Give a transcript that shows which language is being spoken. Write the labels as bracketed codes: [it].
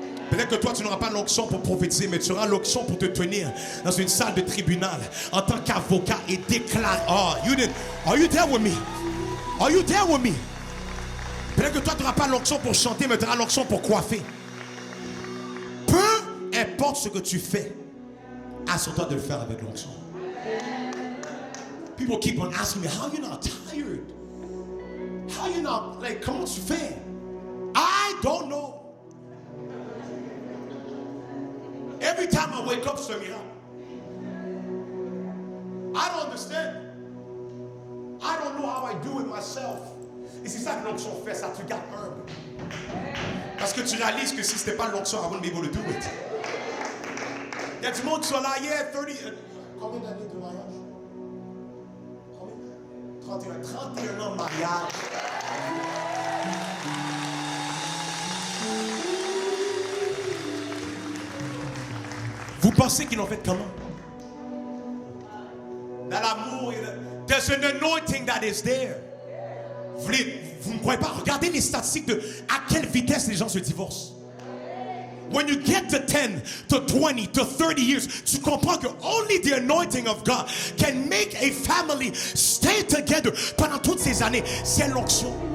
[fr] Peut-être que toi, tu n'auras pas l'onction pour prophétiser, mais tu auras l'onction pour te tenir dans une salle de tribunal en tant qu'avocat et déclarer. [en] Oh, are you there with me? Are you there with me? [fr] Peut-être que toi, tu n'auras pas l'onction pour chanter, mais tu auras l'onction pour coiffer. Peu importe ce que tu fais, assure-toi de le faire avec l'onction. [en] People keep on asking me, how you not tired? How you not, like, [fr] comment tu fais? [en] I don't know. Every time I wake up, [fr] c'est un miracle. [en] I don't understand. I don't know how I do it myself. [fr] Et c'est ça que l'onction fait, ça te garde humble. Parce que tu réalises que si ce n'était pas l'onction, [en] I wouldn't be able to do it. [fr] Il y a du monde qui sont là, yeah, 30. Combien d'années de mariage? Combien? 31 ans de mariage. Vous pensez qu'ils l'ont fait comment? Dans l'amour, [en] there's an anointing that is there. [fr] Vous ne croyez pas? Regardez les statistiques de à quelle vitesse les gens se divorcent. [en] When you get to 10, to 20, to 30 years, [fr] tu comprends que [en] only the anointing of God can make a family stay together [fr] pendant toutes ces années. C'est l'onction.